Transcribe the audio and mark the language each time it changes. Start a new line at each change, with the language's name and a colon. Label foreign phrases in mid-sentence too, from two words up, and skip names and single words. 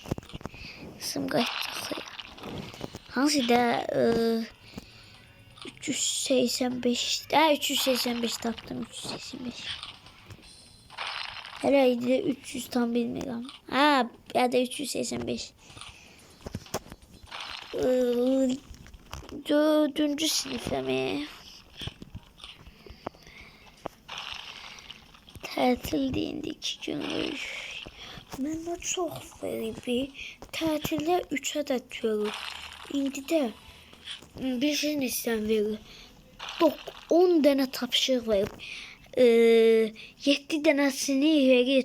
Azerbaijani: Hansı da 385 tapdım 385.
Turkish: Herhalde 300 tam bilmiyorum. Ya da 385. 4. sınıfta mı?
Azerbaijani: Tətil deyəndə 2 günlük. Məndə çox verib. Tətildə 3 ədəd görür. İndi də bir neçədən verir. 10 dənə tapşırıq verib. 7 dənəsini verir.